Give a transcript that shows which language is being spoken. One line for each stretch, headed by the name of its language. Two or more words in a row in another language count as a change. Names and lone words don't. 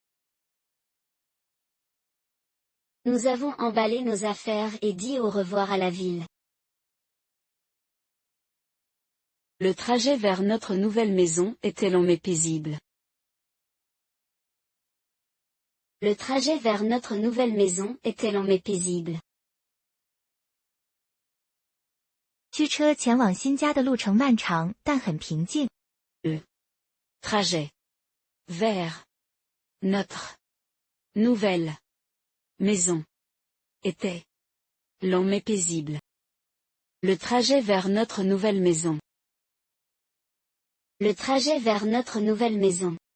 French: Nous avons emballé nos affaires et dit au revoir à la ville. Le trajet vers notre nouvelle maison était long mais paisible. Le trajet vers notre nouvelle maison était long mais paisible.
Chinese: 驱车前往新家的路程漫长，但很平静。
French: Le trajet vers notre nouvelle maison était long mais paisible. Le trajet vers notre nouvelle maison. Le trajet vers notre nouvelle maison.